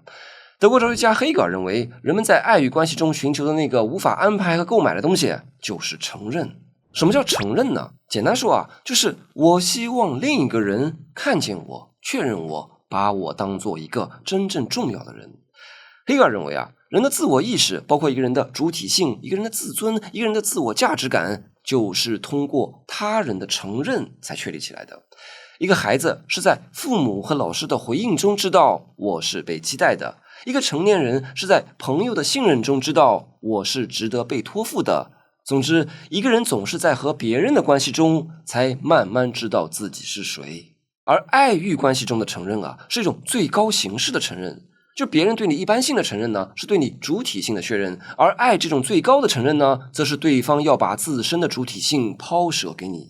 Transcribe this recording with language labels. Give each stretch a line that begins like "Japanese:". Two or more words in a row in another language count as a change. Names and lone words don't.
Chinese: 德國哲學家黑格爾認為，人們在愛慾關係中尋求的那個無法安排和購買的東西，就是承認。什麼叫承認呢？簡單說啊，就是我希望另一個人看見我，確認我，把我當做一個真正重要的人。黑格爾認為啊，人的自我意識，包括一個人的主體性、一個人的自尊、一個人的自我價值感，就是通過他人的承認才確立起來的。一個孩子是在父母和老師的回應中知道我是被期待的，一個成年人是在朋友的信任中知道我是值得被托付的。總之，一個人總是在和別人的關係中才慢慢知道自己是誰。而愛慾關係中的承認啊，是一種最高形式的承認。就別人对你一般性的承認呢，是对你主體性的確認，而愛這種最高的承認呢，則是對方要把自身的主體性拋捨給你。